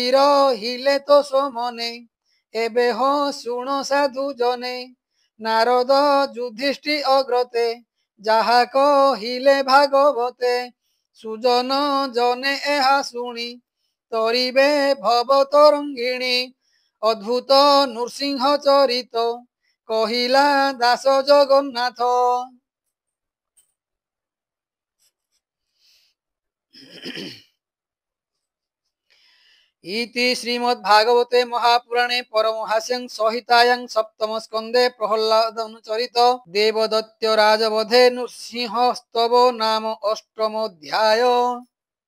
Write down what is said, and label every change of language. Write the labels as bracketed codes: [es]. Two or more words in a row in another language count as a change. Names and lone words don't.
[or] ରହିଲେ ତ ସମନେ ଏବେ ହଁ ଶୁଣ ସାଧୁ ଜନେ ନାରଦ ଯୁଧିଷ୍ଠି ଅଗ୍ରତେ ଯାହା କହିଲେ ଭାଗବତେ ସୁଜନ ଜନେ ଏହା ଶୁଣି ତରିବେ ଭବ ତରଙ୍ଗିଣୀ ଅଦ୍ଭୁତ ନୃସିଂହ ଚରିତ କହିଲା ଦାସ ଜଗନ୍ନାଥ। [sa] इति श्रीमद्भागवते महापुराणे परमहास्यं संहितायां सप्तम स्कन्धे प्रह्लादनुचरित देवदत्त राजवधे नृसिंहस्तव नाम अष्टमोऽध्याय।